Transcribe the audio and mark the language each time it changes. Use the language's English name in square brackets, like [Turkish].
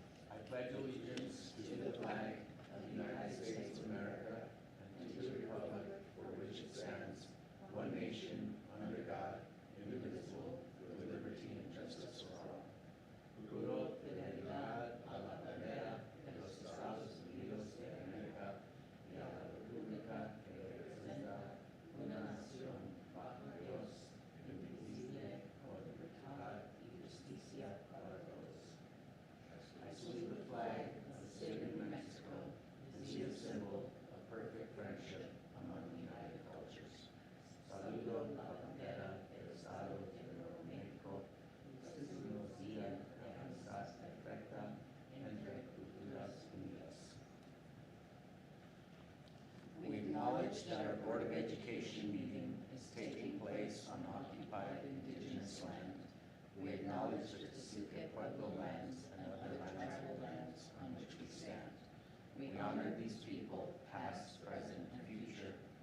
[English] I pledge allegiance to the flag of the United States of America and to the republic for which it stands, one nation, under God, indivisible, with liberty and justice for all. [Spanish] Juro fidelidad a la bandera de los Estados Unidos de América y a la república que representa una nación bajo Dios, indivisible, con libertad y justicia para todos. [English] I salute the flag of the state of New Mexico, the symbol of perfect friendship among united cultures. [Spanish] Saludo la bandera del Estado de Nuevo México, este significa la amistad perfecta entre culturas unidas. [English] We acknowledge that our Board of Education meeting is taking place on occupied indigenous land. We acknowledge the Tesuque Pueblo lands and other tribal lands on which we stand. We honor these people, past, present, and future.